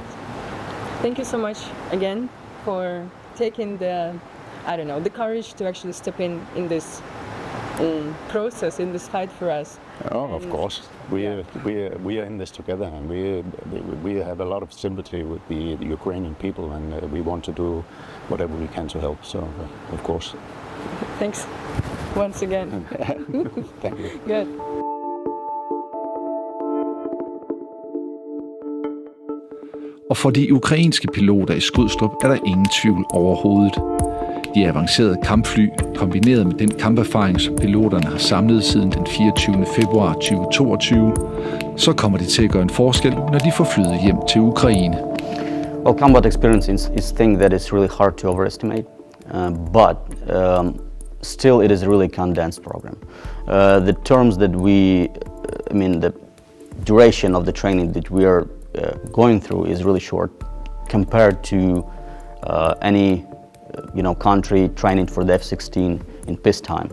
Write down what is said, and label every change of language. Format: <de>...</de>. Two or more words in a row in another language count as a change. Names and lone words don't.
<en>thank you so much again for taking the courage to actually step in this process, in this fight for us. Oh, of course. We are in this together, and we have a lot of sympathy with the Ukrainian people, and we want to do whatever we can to help. So, of course. Thanks once again. Thank you. Good.</en> <da>Og for de ukrainske piloter i Skrydstrup er der ingen tvivl overhovedet. De avancerede kampfly, kombineret med den kamperfaring, som piloterne har samlet siden den 24. februar 2022, så kommer det til at gøre en forskel, når de får flyet hjem til Ukraine.</da> <en>Well, combat experience is a thing that is really hard to overestimate, but still it is a really condensed program. The terms that the duration of the training that we are going through is really short compared to any country training for the F-16 in peacetime.</en>